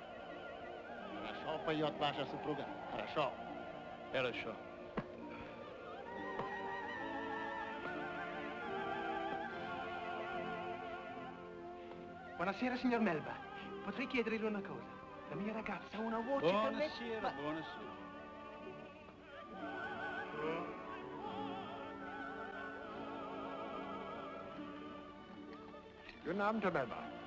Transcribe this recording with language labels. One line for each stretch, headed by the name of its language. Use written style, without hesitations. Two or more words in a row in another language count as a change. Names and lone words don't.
Russian: Хорошо поет ваша супруга. Хорошо. Хорошо.
Italian: Buonasera, signor Melba. Potrei chiederle una cosa? La mia ragazza ha una voce Buonasera, buonasera.
German: Guten Abend, Herr Melba.